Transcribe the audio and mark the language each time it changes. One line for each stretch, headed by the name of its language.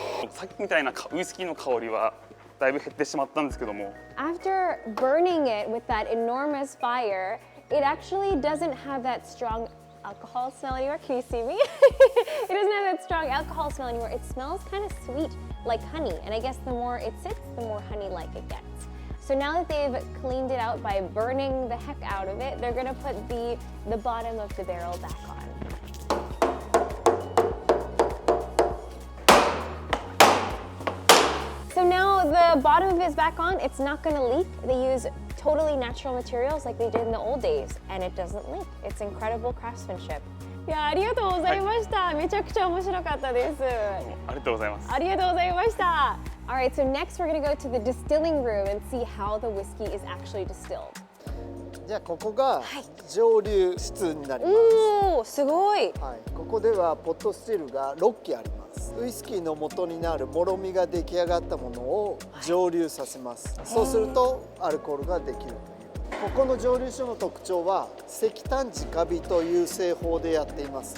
Japanese: さっきみたいなウイスキーの香りはだいぶ減ってしまったんですけども。
English: After burning it with that enormous fire, it actually doesn't have that strong alcohol smell anymore. Can you see me? It doesn't have that strong alcohol smell anymore. It smells kind of sweet, like honey. And I guess the more it sits, the more honey-like it gets. So now that they've cleaned it out by burning the heck out of it, they're gonna put the bottom of the barrel back on. So now the bottom is back on. It's not going to leak. They use totally natural materials like they did in the old days, and it doesn't leak. It's incredible craftsmanship.
Japanese: いや、ありがとうございました。めちゃくちゃ面白かったです。ありがとうございます。ありがとうございました。
English: All right, so next we're going to go to the distilling room and see how the whiskey is actually distilled.
Japanese: じゃあここがはい蒸留室になります。おお、すごい。はい、ここではポットスチルが6基あります。ウイスキーの元になるもろみが出来上がったものを蒸留させます。そうするとアルコールができるという。ここの蒸留所の特徴は石炭直火という製法でやっています。